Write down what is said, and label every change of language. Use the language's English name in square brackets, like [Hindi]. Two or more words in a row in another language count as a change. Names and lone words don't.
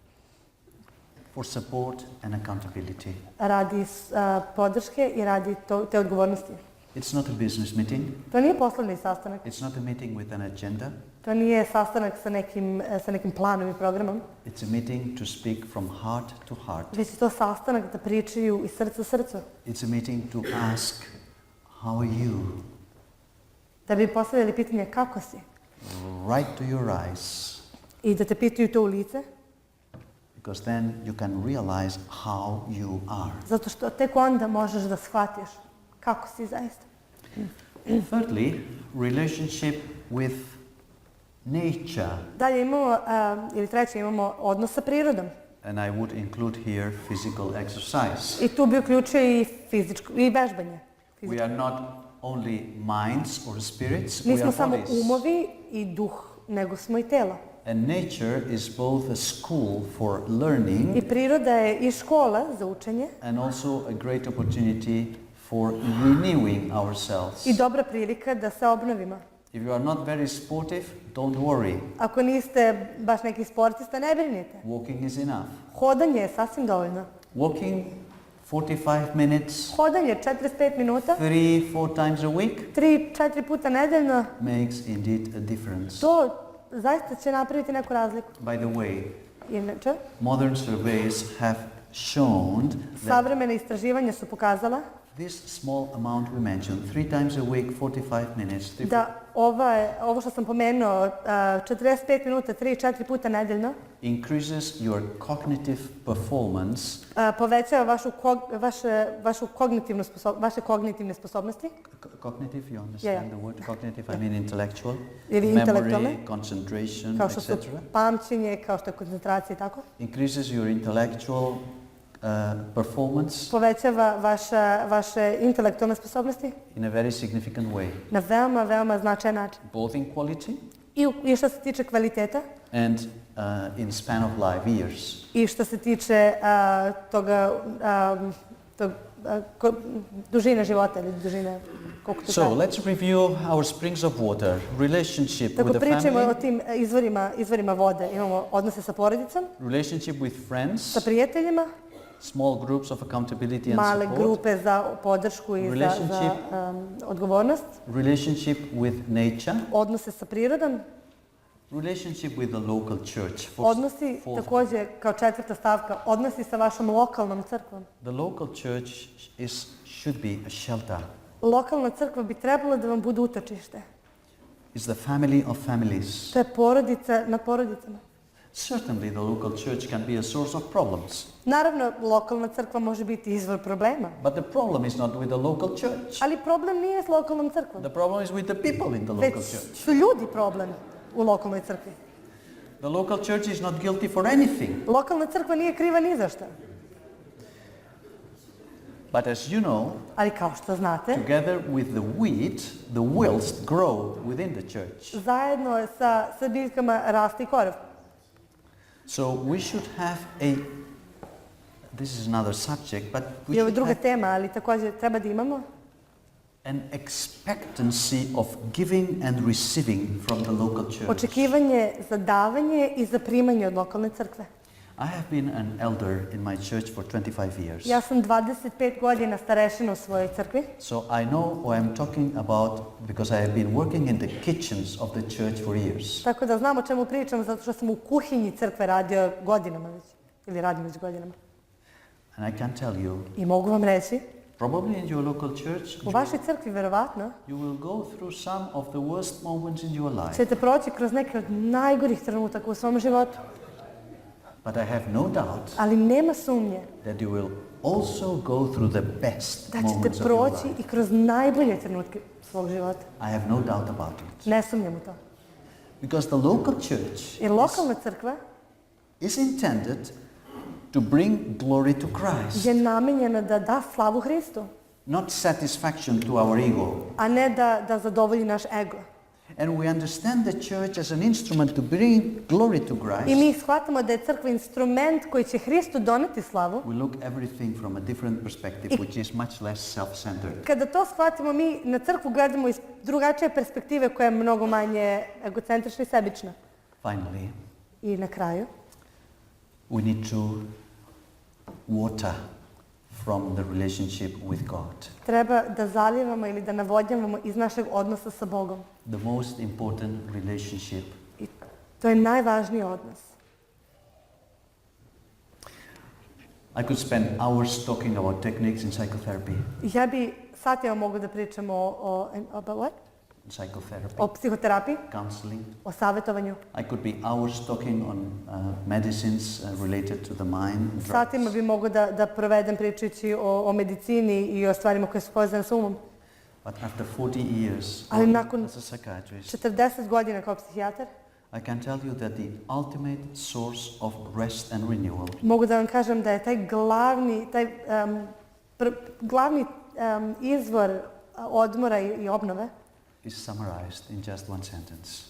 [English] for support and accountability. [Serbian] Radi podrške i radi te odgovornosti. [English] It's not a business meeting. [Serbian] To nije poslovni sastanak. [English] It's not a meeting with an agenda. [Serbian] To nije sastanak sa nekim planom i programom. [English] It's a meeting to speak from heart to heart. [Serbian] Već je to sastanak da pričaju iz srca srcu. [English] It's a meeting to ask, how are you? [Serbian] Da bi postavili pitanje kako si. [English] Right to your eyes. [Serbian] I da te pitaju to u lice. [English] Because then you can realize how you are. [Serbian] Zato što tek onda možeš da shvatiš kako si zaista. [English] Thirdly, relationship with nature. [Serbian] Dalje imamo, ili treće imamo odnos sa prirodom. [English] And I would include here physical exercise. [Serbian] I tu bi uključio i vežbanje. [English] We are not only minds or spirits, we [Serbian] Nismo [English] are [Serbian] samo [English] bodies. [Serbian] umovi i duh, nego smo i telo. [English] And nature is both a school for learning [Serbian] I priroda je i škola za učenje [English] and also a great opportunity for renewing ourselves. [Serbian] i dobra prilika da se obnovimo. [English] If you are not very sportive, don't worry. [Serbian] Ako niste baš neki sportista, ne brinite. [English] Walking is enough. [Serbian] Hodanje je sasvim dovoljno. [English] Walking 45 minutes, [Serbian] Hodanje 45 minuta, [English] 3-4 times a week [Serbian] 3-4 puta nedeljno, [English] makes indeed a difference. [Serbian] to zaista će napraviti neku razliku. [English] By the way, [Serbian] Inače, [English] modern surveys have shown that [Serbian] savremene istraživanja su pokazala [English] this small amount we mentioned, 3 times a week, 45 minutes, [Serbian] da ovo što sam pomenuo, 45 minuta, 3-4 puta nedeljno, [English] increases your cognitive performance. [Serbian] povećava vaše kognitivne sposobnosti. [English] Cognitive, you understand the word cognitive? I mean intellectual. [Serbian] Ili [English] Memory, [Serbian] intelektualne. [English] concentration, [Serbian] Kao što su [English] etc. [Serbian] pamćenje, kao što je koncentracija i tako. [English] Increases your intellectual performance [Serbian] Povećava vaše intelektualne sposobnosti [English] in a very significant way, [Serbian] na veoma, veoma značajan način. [English] both in quality [Serbian] I što se tiče kvaliteta [English] and in span of life, years. [Serbian] i što se tiče dužine života ili dužine koliko to [English] So [Serbian] traje. [English] let's review our springs of water, relationship [Serbian] Tako [English] with the [Serbian] pričamo o [English] family, [Serbian] tim izvorima vode. Imamo odnose sa porodicom, [English] relationship with friends, [Serbian] sa prijateljima, [English] small groups of accountability and [Serbian] male [English] support, [Serbian] grupe za podršku i za [English] Relationship. [Serbian] odgovornost, [English] relationship with nature, [Serbian] odnose sa prirodom, [English] relationship with the local church. [Serbian] odnosi također kao četvrta stavka, odnosi sa vašom lokalnom crkvom. [English] The local church should be a shelter. [Serbian] Lokalna crkva bi trebala da vam bude utočište. [English] It's the family of families. [Serbian] To je porodica nad porodicama. [English] Certainly the local church can be a source of problems. [Serbian] Naravno, lokalna crkva može biti izvor problema. [English] But the problem is not with the local church. [Serbian] Ali problem nije s lokalnom crkvom. [English] The problem is with the people in the local [Serbian] Već [English] church. [Serbian] su ljudi problem u lokalnoj crkvi. [English] The local church is not guilty for anything. [Serbian] Lokalna crkva nije kriva ni za šta. [English] But as you know, [Serbian] Ali kao što znate, [English] together with the wheat, the wilts grow within the church. [Serbian] zajedno sa biljkama raste i korov. [English] So we should have this is another subject, but we [Serbian] I ovo je [English] should [Serbian] druga [English] have [Serbian] tema, ali također treba da imamo [English] an expectancy of giving and receiving from the local church. [Serbian] očekivanje za davanje i za primanje od lokalne crkve. [English] I have been an elder in my church for 25 years. [Serbian] Ja sam 25 godina starešina u svojoj crkvi. [English] So I know what I'm talking about because I have been working in the kitchens of the church for years. [Serbian] Tako da znam o čemu pričam, zato što sam u kuhinji crkve radio godinama već. Ili radim već godinama. [English] And I can tell you, [Serbian] I mogu vam reći, [English] probably in your local church, [Serbian] u vašoj crkvi verovatno [English] you will go through some of the worst moments in your life. [Serbian] ćete proći kroz neke od najgorih trenutaka u svom životu. [English] But I have no doubt [Serbian] Ali nema sumnje [English] that you will also go through the best [Serbian] da [English] moments [Serbian] ćete [English] of your [Serbian] proći [English] life. [Serbian] i kroz najbolje trenutke svog života. [English] I have no doubt about it. [Serbian] Ne sumnjam u to. [English] Because the local church [Serbian] Jer lokalna crkva [English] is intended to bring glory to Christ, [Serbian] je namenjena da da slavu Hristu, [English] not satisfaction to our ego. [Serbian] a ne da zadovolji naš ego. [English] And we understand the church as an instrument to bring glory to [Serbian] I [English] Christ. [Serbian] mi shvatamo da je crkva instrument koji će Hristu doneti slavu. [English] We look everything from a different perspective, which is much less self-centered. [Serbian] Kada to shvatimo, mi na crkvu gledamo iz drugačije perspektive koja je mnogo manje egocentrična i sebična. [English] Finally, [Serbian] I na kraju, [English] we need to water from the relationship with God. [Serbian] treba da zalijevamo ili da navodnjavamo iz našeg odnosa sa Bogom. [English] The most important relationship. [Serbian] I to je najvažniji odnos. [English] I could spend hours talking about techniques in psychotherapy. [Serbian] Ja bi satima mogu da pričam [English] about what? Psychotherapy, [Serbian] O psihoterapiji, [English] counseling. [Serbian] o savjetovanju. [English] I could be hours talking on medicines related to the mind, [Serbian] Satima [English] drugs. [Serbian] bi mogu da provedem pričajući o medicini i o stvarima koje su povezane sa umom. [English] But after 40 years [Serbian] Ali nakon [English] as a psychiatrist, [Serbian] 40 godina kao psihijatar, [English] I can tell you that the ultimate source of rest and renewal [Serbian] mogu da vam kažem da je taj glavni izvor odmora i obnove [English] is summarized in just one sentence.